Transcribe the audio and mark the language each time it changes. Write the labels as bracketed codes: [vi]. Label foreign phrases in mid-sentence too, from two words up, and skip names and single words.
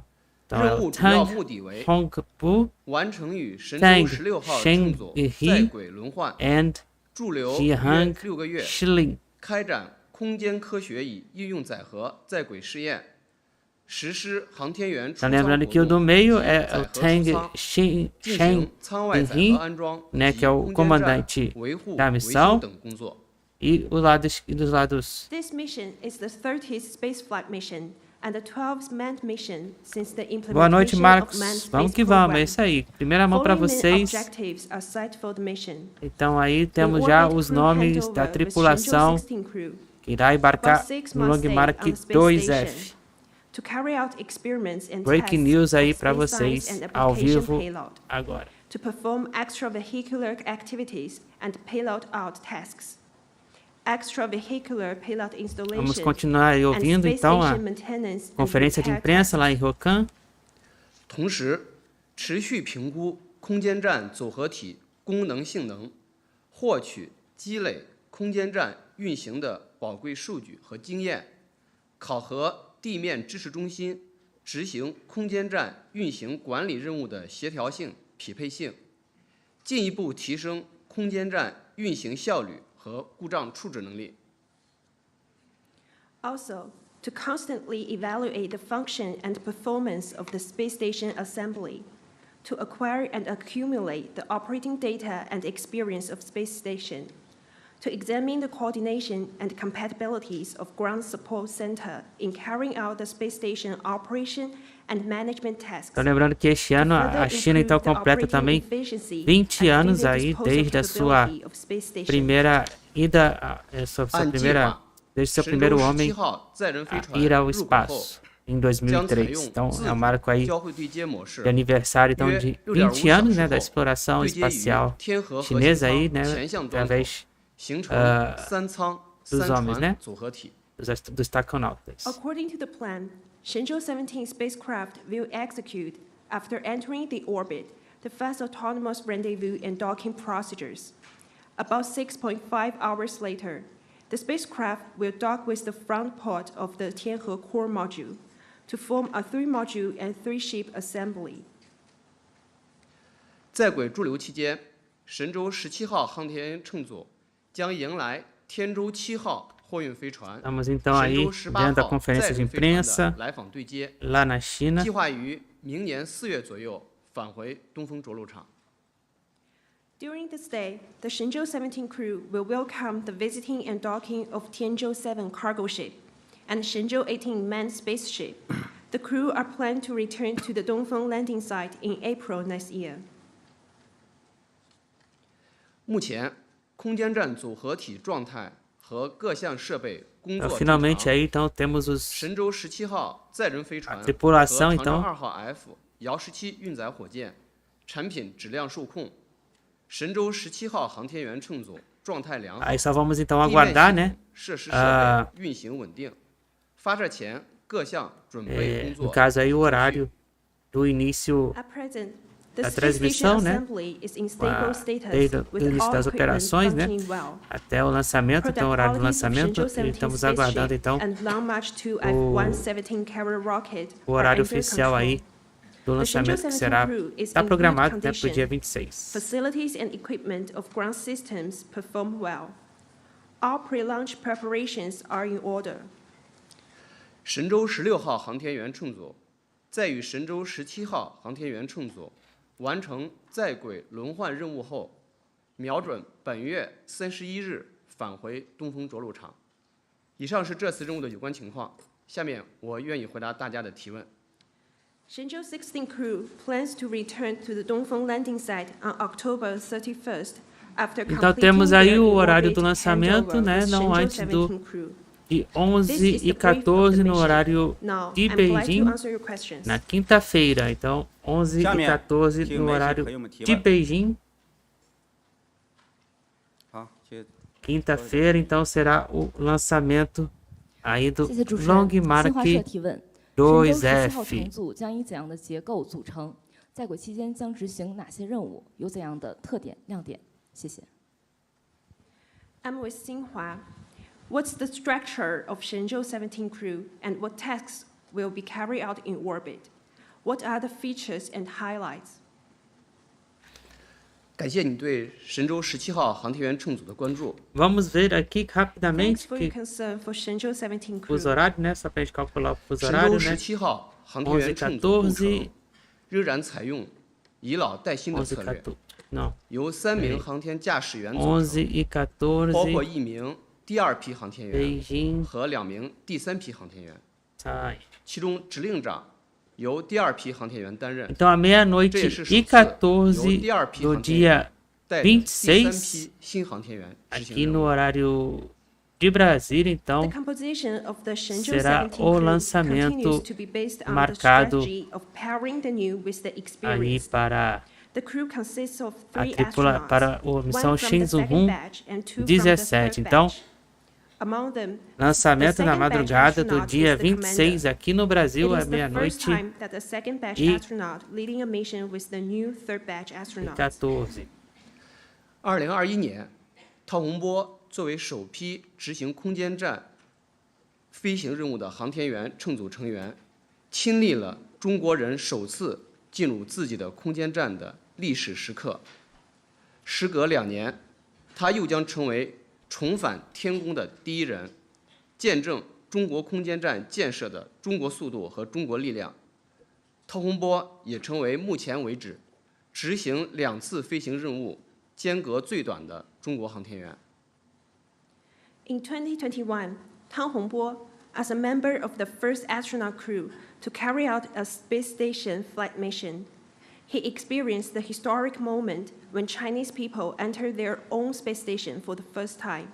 [pt] Então é o Tang Hongbu, Tang Shengjie and Jiang Xilin. [zh] 开展空间科学与应用载荷在轨试验，实施航天员出舱活动以及载荷出舱，进行舱外载荷安装以及空间站维护维修等工作。 [pt] E dos lados. [en] This mission is the 30th spaceflight mission and the 12th manned mission since the implementation [pt] Boa noite, Marcos. [en] of manned space [pt] Vamos que vamos, [en] program. [pt] é isso aí. Primeira mão para vocês. Então aí temos já os nomes da tripulação que irá embarcar no Long Mark 2F. [en] Breaking news [pt] aí para vocês ao vivo agora. [en] To perform extravehicular activities and payload out tasks. Extravehicular payload installation. [pt] Vamos continuar aí ouvindo então a conferência de imprensa lá em Hokan. [zh] 同时，持续评估空间站组合体功能性能，获取积累空间站运行的宝贵数据和经验，考核地面支持中心执行空间站运行管理任务的协调性、匹配性，进一步提升空间站运行效率和故障处置能力。 [en] Also, to constantly evaluate the function and performance of the space station assembly, to acquire and accumulate the operating data and experience of space station, to examine the coordination and compatibilities of ground support center in carrying out the space station operation and management tasks. [pt] Então lembrando que este ano a China então completa também 20 anos aí desde a sua primeira ida, desde seu primeiro homem a ir ao espaço em 2003. Então é um marco aí de aniversário então de 20 anos, né, da exploração espacial chinesa aí, né, através dos homens, né, dos taconautas. [en] According to the plan, Shenzhou-17 spacecraft will execute, after entering the orbit, the fast autonomous rendezvous and docking procedures. About 6.5 hours later, the spacecraft will dock with the front port of the Tianhe core module to form a 3-module and 3-ship assembly. [zh] 在轨驻留期间，神舟17号航天员乘组将迎来天舟7号货运飞船、 [pt] Estamos então aí dentro da conferência de imprensa [zh] 来访对接， [pt] lá na China. [zh] 计划于明年4月左右返回东风着陆场。 [en] During this day, the Shenzhou-17 crew will welcome the visiting and docking of Tianzhou-7 cargo ship and Shenzhou-18 manned spaceship. The crew are planned to return to the Dongfeng landing site in April next year. [zh] 目前，空间站组合体状态和各项设备工作 [pt] Finalmente aí então temos os [zh] 神舟17号载人飞船 [pt] a tripulação [zh] 和 [pt] então [zh] 长征2号F遥17运载火箭产品质量受控，神舟17号航天员乘组状态良好， [pt] aí só vamos então aguardar, né, [zh] 设施设备运行稳定，发射前各项准备工作 [pt] no caso aí o horário do início [en] At present, [pt] da [en] the space [pt] transmissão, [en] station [pt] né, [en] assembly is in stable status [pt] desde o [en] with [pt] início [en] all [pt] das [en] equipment [pt] operações, né, [en] functioning well. [pt] até o lançamento, então o horário do [en] Product [pt] lançamento, [en] quality [pt] e [en] of [pt] estamos [en] Shenzhou-17 [pt] aguardando então [en] and Long March 2 F-117 carrier rocket [pt] o horário [en] are under [pt] oficial [en] control. [pt] aí do lançamento que será está programado, né, para o dia 26. [en] Facilities and equipment of ground systems perform well. All pre-launch preparations are in order. [zh] 神舟16号航天员乘组在与神舟17号航天员乘组完成在轨轮换任务后，瞄准本月31日返回东风着陆场。以上是这次任务的有关情况，下面我愿意回答大家的提问。 [en] Shenzhou-17 crew plans to return to the Dongfeng landing site on October 31st after [pt] Então [en] completing [pt] temos aí [en] their [pt] o horário [en] in-orbit [pt] do lançamento, [en] handover [pt] né, [en] with [pt] não antes [en] Shenzhou-17 crew. [pt] de [en] This is the brief of [pt] 11h14 [en] the [pt] no [en] mission. [pt] horário [en] Now, [pt] de [en] I'm glad to [pt] Beijing, [en] answer your questions. [pt] na quinta-feira. Então, 11h14 no horário de Beijing. [zh] 好，谢谢。 [pt] Quinta-feira, então, será o lançamento aí do [zh] 谢谢主持人。 [pt] Long [zh] 新华社 [pt] Mark [zh] 提问：神舟14号 [pt] 2F。 [zh] 乘组将以怎样的结构组成？在轨期间将执行哪些任务？有怎样的特点亮点？谢谢。 [en] I'm with Xinhua. What's the structure of Shenzhou-17 crew and what tasks will be carried out in orbit? What are the features and highlights? [zh] 感谢你对神舟17号航天员乘组的关注。 [pt] Vamos ver aqui [en] Thanks [pt] rapidamente [en] for your [pt] que [en] concern for Shenzhou-17 crew. [pt] fuso horário, né? Só para a gente calcular o fuso [zh] 神舟 [pt] horário, né? [zh] 17 号航天员乘组构成 [pt] 11h14 [zh] 仍然采用以老带新的策略， [pt] 11h14 não, [zh] 由3名航天驾驶员组成， [pt] 11h14 [zh] 包括1名第2批航天员 [pt] Beijing [zh] 和2名第3批航天员， [pt] sai. [zh] 其中指令长由第2批航天员担任， [pt] Então, à meia-noite [zh] 这也是首 [pt] e [zh] 次由 [pt] 14 [zh] 第2批 [pt] do [zh] 航天员 [pt] dia [zh] 带领第3 [pt] 26 [zh] 批新航天员执行 [pt] aqui [zh] 任 [pt] no [zh] 务。 [pt] horário de Brasília, [en] The [pt] então, [en] composition of the [pt] será [en] Shenzhou-17 [pt] o [en] crew [pt] lançamento [en] continues to be based on the [pt] marcado [en] strategy of pairing the new with the [pt] aí [en] experienced. [pt] para [en] The crew consists of [pt] a [en] 3 [pt] tripula para a [en] astronauts, [pt] missão [en] one from the second [pt] Shenzhou [en] batch and 2 from the [pt] 17. [en] third [pt] Então, [en] batch. Among them, [pt] lançamento [en] the [pt] na [en] second batch [pt] madrugada do [en] astronaut [pt] dia [en] is the commander. [pt] 26 aqui no Brasil, [en] It [pt] à [en] is the first [pt] meia-noite [en] time that the second batch [pt] e [en] astronaut leading a mission with the new third batch astronauts. [pt] 14. [zh] 2021 年，汤洪波作为首批执行空间站飞行任务的航天员乘组成员，亲历了中国人首次进入自己的空间站的历史时刻。时隔2年，他又将成为重返天宫的第一人，见证中国空间站建设的中国速度和中国力量。汤洪波也成为目前为止执行2次飞行任务间隔最短的中国航天员。 [en] In 2021, Tang Hongbo, as a member of the first astronaut crew to carry out a space station flight mission, he experienced the historic moment when Chinese people entered their own space station for the first time.